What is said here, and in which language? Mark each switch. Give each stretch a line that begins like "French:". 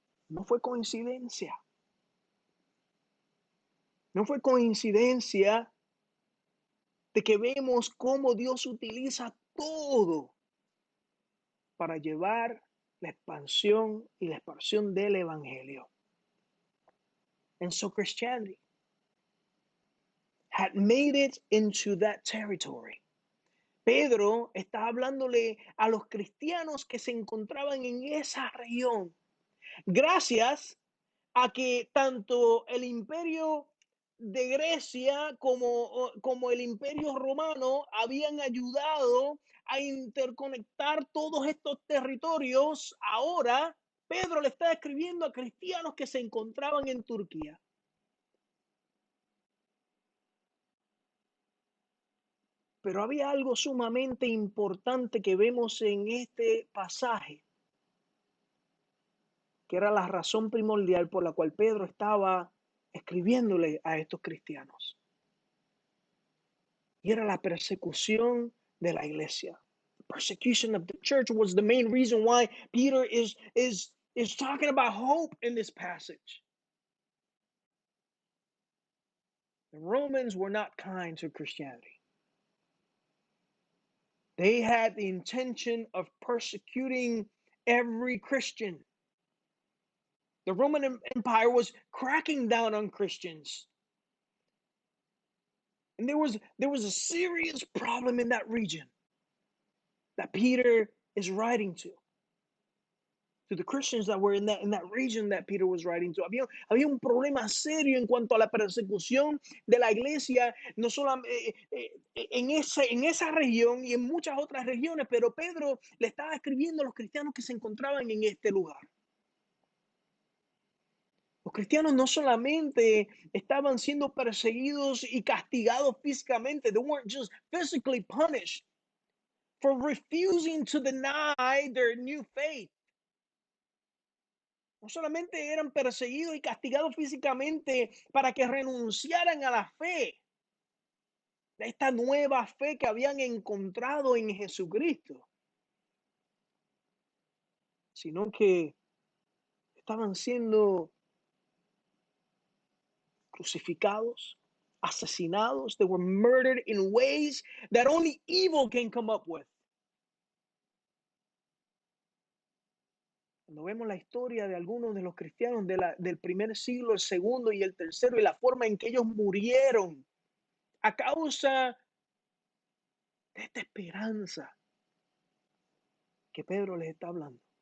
Spanish: No fue coincidencia. No fue coincidencia de que vemos cómo Dios utiliza todo para llevar la expansión y la expansión del evangelio.
English: And so Christianity had made it into that territory.
Spanish: Pedro está hablándole a los cristianos que se encontraban en esa región. Gracias a que tanto el imperio de Grecia como el imperio romano habían ayudado a interconectar todos estos territorios. Ahora Pedro le está escribiendo a cristianos que se encontraban en Turquía. Pero había algo sumamente importante que vemos en este pasaje, que era la razón primordial por la cual Pedro estaba escribiéndole a estos cristianos. Y era la persecución de la iglesia.
English: The persecution of the church was the main reason why Peter is talking about hope in this passage. The Romans were not kind to Christianity. They had the intention of persecuting every Christian. The Roman Empire was cracking down on Christians. And there was a serious problem in that region that Peter is writing to the Christians that were in that region that Peter was writing to.
Spanish: Había un problema serio en cuanto a la persecución de la iglesia, no solamente en esa región y en muchas otras regiones, pero Pedro le estaba escribiendo a los cristianos que se encontraban en este lugar. Los cristianos no solamente estaban siendo perseguidos y castigados físicamente,
English: they weren't just physically punished for refusing to deny their new faith.
Spanish: No solamente eran perseguidos y castigados físicamente para que renunciaran a la fe, de esta nueva fe que habían encontrado en Jesucristo, sino que estaban siendo crucificados, asesinados.
English: They were murdered in ways that only evil can come up with.
Spanish: Cuando vemos la historia de algunos de los cristianos del primer siglo, el segundo y el tercero, y la forma en que ellos murieron a causa de esta esperanza que Pedro les está hablando.